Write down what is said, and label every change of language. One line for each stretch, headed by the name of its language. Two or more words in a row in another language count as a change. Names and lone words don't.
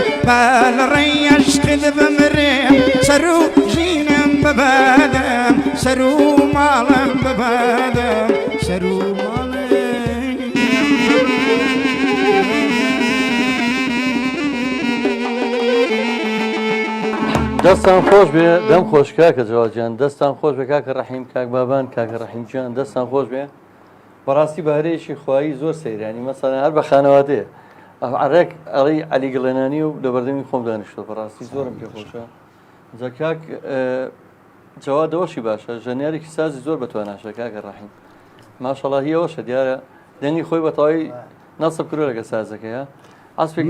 Central Kurdish: بال ريش خذ بمريم سرو جينم ببادم سرو مالم ببادم سرو مالم دەستان خۆش بێ دەم خۆش کاکە جوادیان دەستان خۆش بێ کاکە ڕەحیم کاک بابان کاکە ڕەحیمجان دەستان خۆش بێ بەڕاستی بەهرەیەکی خوایی زۆر سەیرانی مەسەڵەن هەر بە خانەوادەیە عڕێک ئەڵی عەلی گڵێنانی و لە بەردەمی خۆم دانیشتۆ بەڕاستی زۆرم پێ خۆشە جا کاک جەواد ئەوەشی باشە ژەنیارێکی سازی زۆر بەتواناشە کاکە ڕەحیم ماشەڵڵا هی ئەوەشە دیارە دەنگی خۆی بەتەواوی نەسب کردووە لەگە سازەکەیە ئەسپێکی